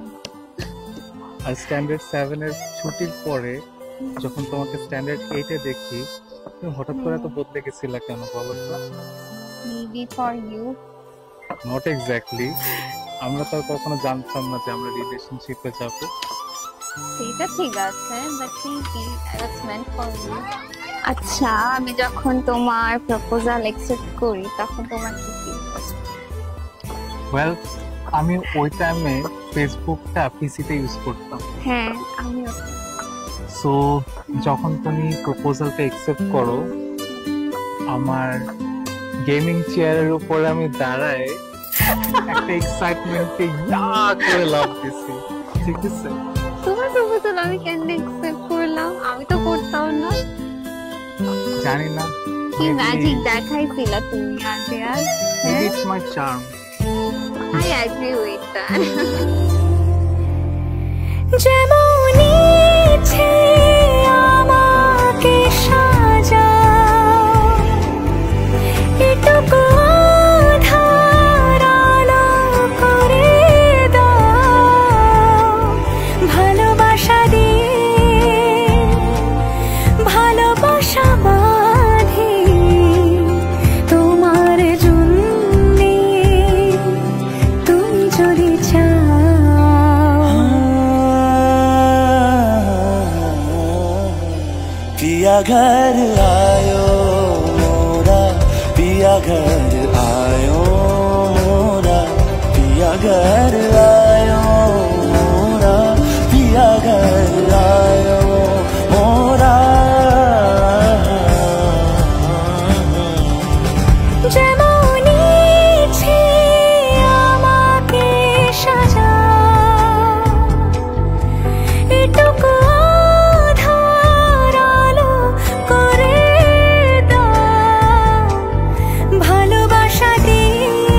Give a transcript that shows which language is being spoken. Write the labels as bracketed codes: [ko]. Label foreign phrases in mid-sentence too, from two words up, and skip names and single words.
[bn] আর স্ট্যান্ডার্ড 7 এর ছুটির পরে যখন তোমাকে স্ট্যান্ডার্ড 8 এ দেখি, তুমি হঠাৎ করে তো বদলে গেছিলা কেন বলো তো? [en] maybe for you. not exactly, [bn] আমরা তো আর কখনো জানতাম না যে আমরা রিলেশনশিপে যাব। সেটা ঠিক আছে, [en] but maybe I was meant for you. [bn] আচ্ছা, আমি যখন তোমার [en] proposal accept [bn] করি তখন তোমার কি ফিল? ওয়েল, আমি ওই টাইমে ফেসবুকটা [en] PC-te use [bn] করতাম। হ্যাঁ, আমিও। সো যখন তুমি [en] proposal-ta accept [bn] করো, আমার [en] gaming chair-er [bn] উপরে আমি দাঁড়ায় একটা এক্সাইটমেন্টে ইয়া করে লাভ দিছি, ঠিক আছে? তোমার প্রপোজাল আমি কেন অ্যাকসেপ্ট করলাম? আমি তো করতাম না। জানি না, কি ম্যাজিক দেখাইছিলা তুমি আজকে আর? হ্যাঁ, [en] it's my charm. I agree with that. [bn] যেমন ইচ্ছে আমাকে সাজাও, এটুকু আধার আলো করে দাও, ভালোবাসা দিয়ে ভালোবাসা বাঁধি তোমার জন্যে, তুমি যদি চাও। [hi] पिया घर आयो मोरा, पिया घर आयो मोरा, पिया घर आयो मोरा, पिया घर आयो मोरा। [bn] যেমন ইচ্ছে আমাকে সাজাও, এটুকু আধার আলো করে দাও, ভালোবাসা দিয়ে